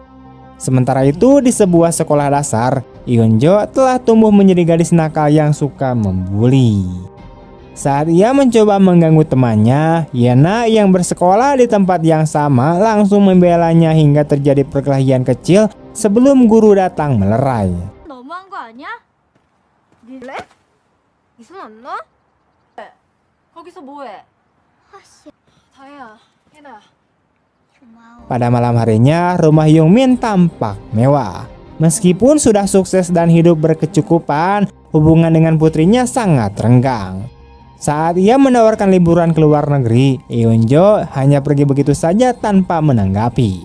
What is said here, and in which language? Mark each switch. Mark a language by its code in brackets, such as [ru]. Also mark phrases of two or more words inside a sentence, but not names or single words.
[id] Sementara itu, di sebuah sekolah dasar, Eunjo telah tumbuh menjadi gadis nakal yang suka membuli. Saat ia mencoba mengganggu temannya, Yena yang bersekolah di tempat yang sama langsung membelanya hingga terjadi perkelahian kecil sebelum guru datang melerai. [ko] 너무한 거 아니야? 니래? 이손 안 놔? 거기서 뭐해? 아씨, 다혜야, 혜나. 고마워. [id] Pada malam harinya, rumah Youngmin tampak mewah. Meskipun sudah sukses dan hidup berkecukupan, hubungan dengan putrinya sangat renggang. Saat ia menawarkan liburan ke luar negeri, Eunjo hanya pergi begitu saja tanpa menanggapi.